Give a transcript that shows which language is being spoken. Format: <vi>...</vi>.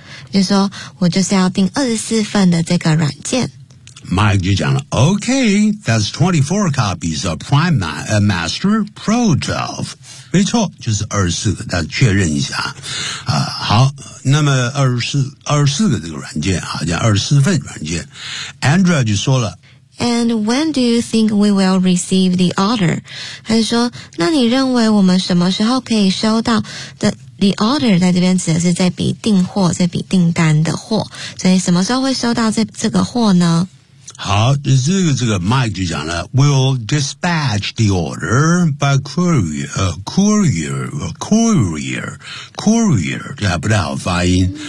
<zh>就说我就是要订24份的这个软件。</zh> <en>Mike</en> <zh>就讲了</zh> <en>OK, that's 24 copies of Printmaster Pro 12.</en> <zh>没错，就是24个，但确认一下啊。好，那么24个这个软件啊，叫24份软件。 Andrea 就说了</zh> <en>And when do you think we will receive the order?</en> <zh>他就说那你认为我们什么时候可以收到 the order 在这边指的是这笔订货，这笔订单的货，所以什么时候会收到这个货呢？好，这个 Mike 就讲了 ，</zh> <en>We'll dispatch the order by courier，</en> <zh>这还不太好发音。</zh>